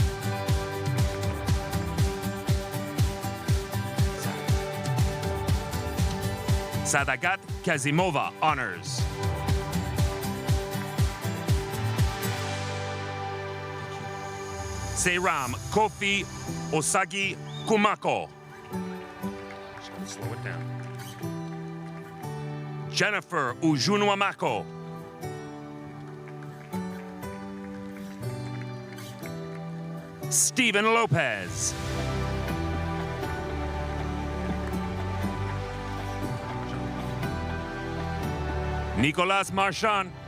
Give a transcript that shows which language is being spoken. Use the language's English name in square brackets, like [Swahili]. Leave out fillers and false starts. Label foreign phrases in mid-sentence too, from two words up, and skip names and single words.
[English] Sadagat Kazimova, honors. Seiram Kofi Osagi Kumako. Slow it down. Jennifer Ujunwamako. Stephen Lopez. Nicolas Marchand.